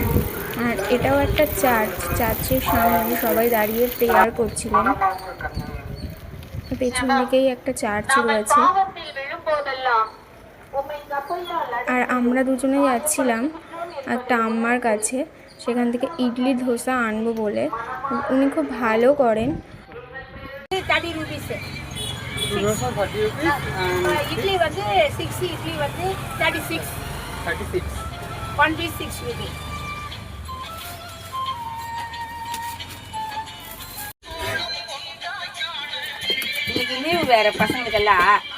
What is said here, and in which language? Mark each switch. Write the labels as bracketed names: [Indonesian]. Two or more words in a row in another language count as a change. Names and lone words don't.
[Bangla] আর এটাও একটা চার্চের সামনে সবাই দাঁড়িয়ে প্রেয়ার করছিলেন। পেছন দিকেই একটা চার্চ রয়েছে। আর আমরা দুজনে যাচ্ছিলাম একটা আম্মার কাছে, সেখান থেকে ইডলি ধোসা আনবো বলে। উনি খুব ভালো করেন। [Tamil] இட்லி வந்து 6 இட்லி வந்து 36 1 piece 6 with இன்னைக்கு லீவு வேற பசங்களுக்கெல்லாம்.